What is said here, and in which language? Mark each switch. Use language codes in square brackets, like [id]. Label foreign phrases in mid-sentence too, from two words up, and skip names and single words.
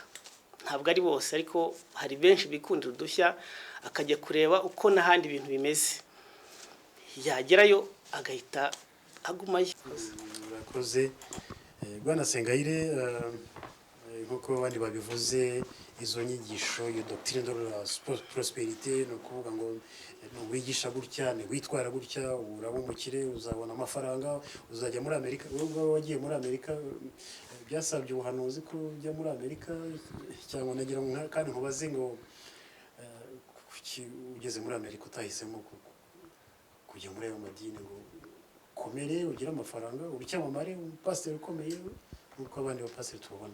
[rw] Ntabwo ari bose ariko hari benshi bikundira udushya, akajya kureba uko n'ahandi ibintu bimeze, yagerayo agahita agumayo. Murakoze Bwana Sengayire, nk'uko abandi babivuze, izo nyigisho iyo [fr] doctrine de la prosperité [rw] ni ukuvuga ngo wigisha gutya, ni witwara gutya, uraba umukire, uzabona amafaranga, uzajya muri Amerika. Wowe wagiye muri Amerika, byasabye ubuhanuzi ko ujya muri Amerika, cyangwa nagira ngo kandi nkubaze ngo ugeze muri Amerika utahisemo kujya muri ayo madini ngo ukomere, ugire amafaranga, ucyamamare, umupasiteri ukomeye nk'uko abandi bapasiteri tubona?